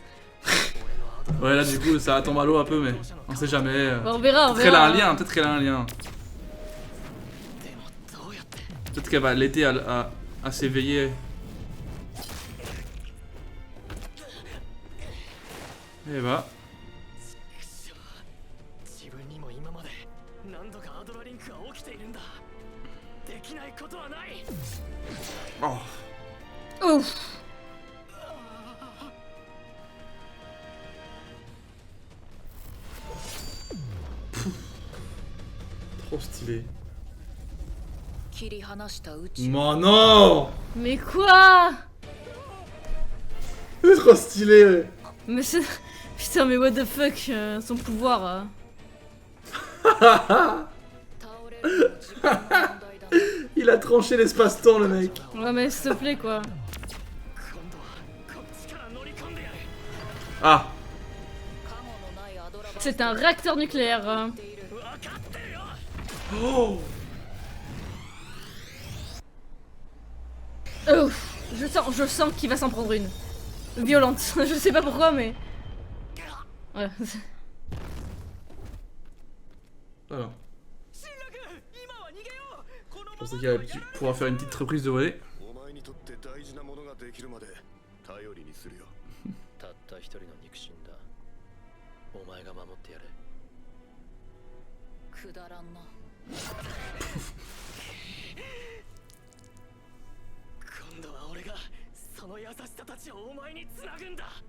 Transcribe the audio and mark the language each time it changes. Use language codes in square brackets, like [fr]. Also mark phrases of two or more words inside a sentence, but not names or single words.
[fr] Ouais, là, du coup, ça tombe à l'eau un peu, mais on sait jamais. On verra. Peut-être qu'elle a un lien. Peut-être qu'elle va l'aider à s'éveiller. Et bah. [ja] 自分にも今まで何度かアドラリンクが起きているんだ。できないことはない。 [fr] Oh. Ouf. Trop stylé. [ja] 切り離した宇宙 [fr] Mais non! Mais quoi? C'est trop stylé! Mais c'est... Putain, mais [en] what the fuck, [fr] son pouvoir. [ja] 倒れるのも時間の問題だな [fr] Il a tranché l'espace-temps, le mec. Ouais, mais s'il te plaît, quoi. [ja] 今度はこっちから乗り込んでやる。 [fr] Ah! [ja] カモのないアドラバ [fr] C'est un réacteur nucléaire. [ja] っている分かってるよ。 [fr] Oh! Ouf. Je sens qu'il va s'en prendre une. Violente. Je sais pas pourquoi, mais... Voilà. Alors, [ja] 新楽、今は逃げよう。この [fr] je [ja] ま [fr] pensais [ja] ま [fr] qu'il allait pouvoir faire une petite reprise de volée. [ja] お前にとって大事なものができるまで頼りにするよ。たった一人の肉親だ。お前が守ってやれ。くだらんな今度は俺がその優しさたちをお前につなぐんだ。